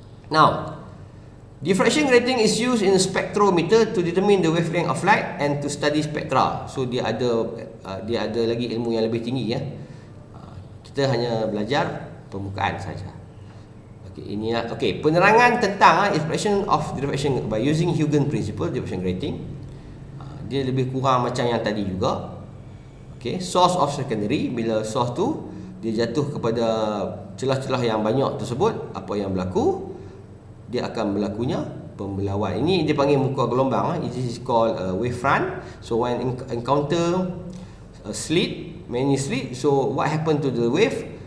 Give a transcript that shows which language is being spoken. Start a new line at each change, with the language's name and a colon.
English: Now, diffraction grating is used in a spectrometer to determine the wavelength of light and to study spectra.
Malay: So dia ada lagi ilmu yang lebih tinggi. Kita hanya belajar permukaan saja. Okey, penerangan tentang
English: expression of diffraction by using Huygens principle diffraction grating.
Malay: Dia lebih kurang macam yang tadi juga.
English: Okay, source of secondary,
Malay: bila source tu dia jatuh kepada celah-celah yang banyak tersebut, apa yang berlaku? Dia akan berlakunya pembelauan. Ini dia panggil muka gelombang.
English: It is called wave front. So when encounter a slit, many slit, so what happen to the wave?